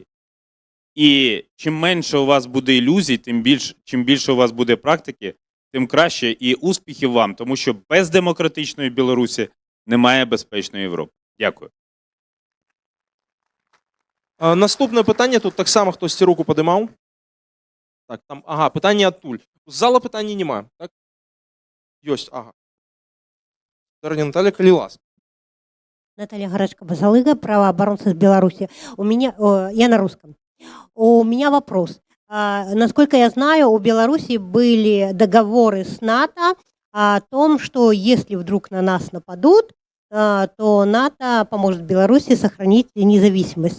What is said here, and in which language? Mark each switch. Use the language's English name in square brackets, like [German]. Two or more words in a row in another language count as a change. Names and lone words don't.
[Ukrainian] І чим менше у вас буде ілюзій, чим більше у вас буде практики, тим краще і успіхів вам, тому що без демократичної Білорусі немає безпечної Європи. Дякую. Наступне питання, тут так само хтось руку подимав. Так, там, ага, питання адтуль. З зала питання нема, так? Ёсть, ага. [Belarusian] Дорогая Наталья, калі ласка. [Russian] Наталья Горочка-Басалыга, правооборонцы из Беларуси. Я на русском. У меня вопрос. Насколько я знаю, у Беларуси были договоры с НАТО о том, что если вдруг на нас нападут, то НАТО поможет Беларуси сохранить независимость.